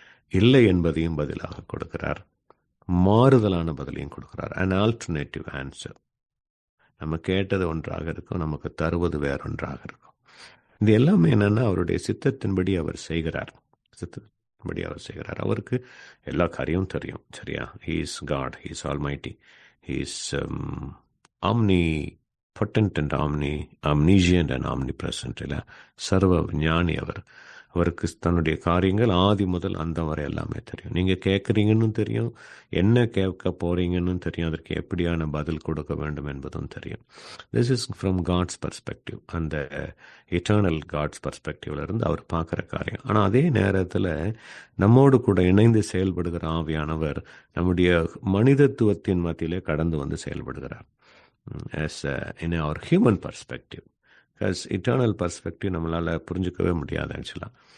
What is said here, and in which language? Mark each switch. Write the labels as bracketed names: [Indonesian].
[Tamil] இல்லை என்பதையும் பதிலாக கொடுக்கிறார், மாறுதலான பதிலையும் கொடுக்கிறார். [English] an alternative answer. [Tamil] நம்ம கேட்டது ஒன்றாக இருக்கும், நமக்கு தருவது வேறொன்றாக இருக்கும். இது எல்லாமே என்னன்னா அவருடைய சித்தத்தின்படி அவர் செய்கிறார். சித்தத்தின்படி அவர் செய்கிறார். அவருக்கு எல்லா காரியமும் தெரியும், சரியா? [English] he is God, he is almighty, he is omnipotent and omniscient and omnipresent. [Tamil] இல்லை, சர்வ ஞானி அவர். அவருக்கு தன்னுடைய காரியங்கள் ஆதி முதல் அந்த வரை எல்லாமே தெரியும். நீங்கள் கேட்குறீங்கன்னு தெரியும், என்ன கேட்க போகிறீங்கன்னு தெரியும், அதற்கு எப்படியான பதில் கொடுக்க வேண்டும் என்பதும் தெரியும். [English] This is from God's perspective. அந்த eternal God's பர்ஸ்பெக்டிவ்ல [Tamil] இருந்து அவர் பார்க்குற காரியம். ஆனால் அதே நேரத்தில் நம்மோடு கூட இணைந்து செயல்படுகிற ஆவியானவர் நம்முடைய மனிதத்துவத்தின் மத்தியிலே கடந்து செயல்படுகிறார். [English] as in our human perspective, because eternal perspective [Tamil] நம்மளால் புரிஞ்சுக்கவே முடியாது ஆக்சுவலாக.